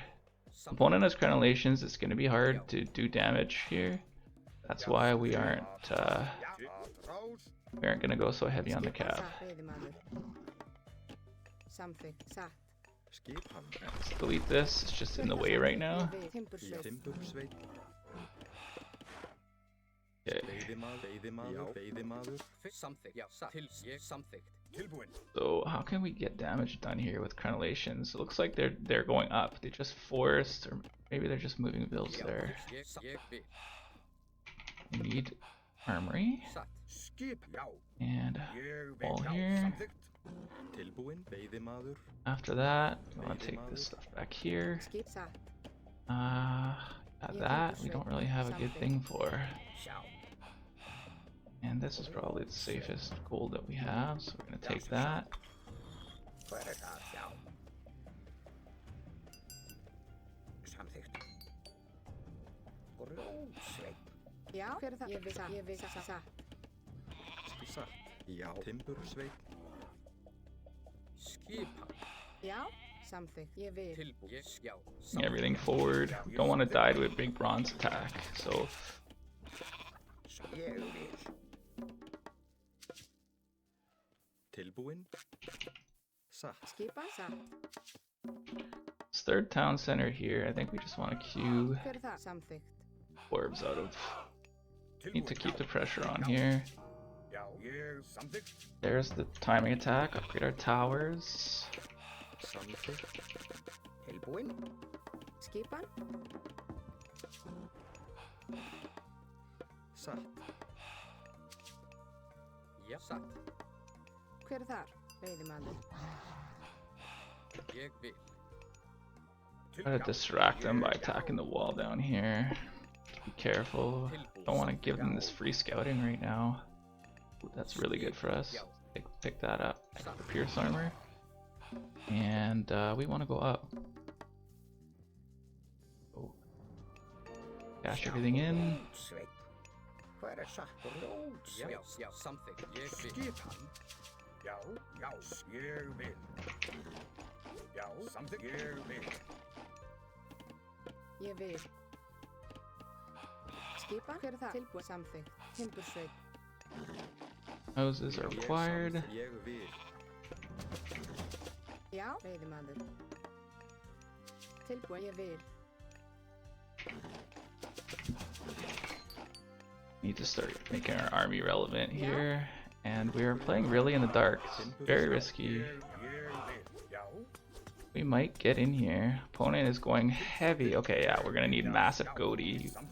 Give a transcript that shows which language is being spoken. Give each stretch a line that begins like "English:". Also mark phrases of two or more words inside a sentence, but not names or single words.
English: Opponent has crenellations. It's gonna be hard to do damage here. That's why we aren't gonna go so heavy on the cav.
Icelandic: Skipan.
English: Let's delete this. It's just in the way right now.
Icelandic: Timbursveit.
English: Okay.
Icelandic: Veiðimaður. Samþykkt. Já, satt. Samþykkt. Tilbúin.
English: So how can we get damage done here with crenellations? It looks like they're going up. They just forced, or maybe they're just moving bills there. We need armory and wall here. After that, we want to take this stuff back here. That we don't really have a good thing for. And this is probably the safest gold that we have, so we're going to take that.
Icelandic: Já, hver það? Ég vissi það. Satt. Já, timbursveit. Skipan. Já, samþykkt. Ég vil. Tilbúin. Já.
English: Everything forward. Don't want to die to a big bronze attack, so.
Icelandic: Ég vil. Tilbúin. Satt. Skipan. Satt.
English: This third town center here, I think we just want to queue
Icelandic: Hver það? Samþykkt.
English: orbs out of. Need to keep the pressure on here. There's the timing attack. Upgrade our towers.
Icelandic: Tilbúin. Skipan. Satt. Já, satt. Hver þar? Veiðimaður. Ég vil.
English: Try to distract them by attacking the wall down here. Be careful. Don't want to give them this free scouting right now. Ooh, that's really good for us. Pick that up. The Pierce armor. And we want to go up. Oh. Cash everything in.
Icelandic: Ég vil. Skipan, hver það? Tilbúin. Samþykkt. Timbursveit.
English: Houses are required.
Icelandic: Ég vil. Já, veiðimaður. Tilbúin. Ég vil.
English: Need to start making our army relevant here. And we are playing really in the dark. It's very risky. We might get in here. Opponent is going heavy. Okay, yeah, we're gonna need massive goatee.